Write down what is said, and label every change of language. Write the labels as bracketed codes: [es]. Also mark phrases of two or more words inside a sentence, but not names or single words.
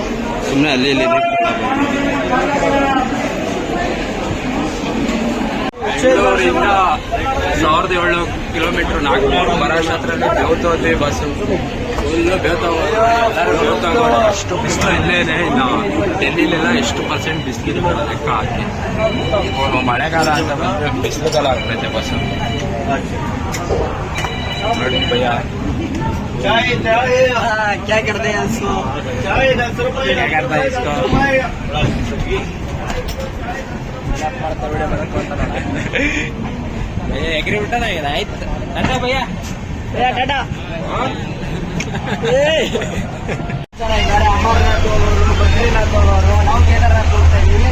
[kn] ಸುಮ್ಮನೆ ಅಲ್ಲಿ ಇಲ್ಲಿ ಬೆಂಗಳೂರಿಂದ 1700 ಕಿಲೋಮೀಟ್ರ್ ನಾಗ್ಪುರ ಮಹಾರಾಷ್ಟ್ರದಲ್ಲಿ ಬೇವ್ತೋದ್ವಿ ಬಸ್ಸು. ಫುಲ್ಲು ಬೇವ್ತಾಗೋದು. ಅಷ್ಟು ಬಿಸಿಲು ಇಲ್ಲೇನೆ. ಇನ್ನು ಡೆಲ್ಲಿಲೆಲ್ಲ ಎಷ್ಟು % ಬಿಸಿಲಿದೆ ಲೆಕ್ಕ ಹಾಕಿ. ಮಳೆಗಾಲ ಅಂತ ಬಂದರೆ ಬಿಸಿಲುಗಾಲ ಆಗ್ತೈತೆ ಬಸ್ಸು ನೋಡಿ ಭಯ. [hi] क्या करते हैं इसको? [kn] ಎಗ್ರಿ ಬಿಟ್ಟ ಆಯ್ತು. ಟಾಟಾ ಭಯ್ಯ, ಟಾಟಾ. ಅಮರ್ನಾಥ್ ಅವರು, ಬದ್ರಿನಾಥ್ ಅವರು, ನಾವು ಕೇದಾರ್ನಾಥ್ ಹೋಗ್ತಾ ಇದೀವಿ.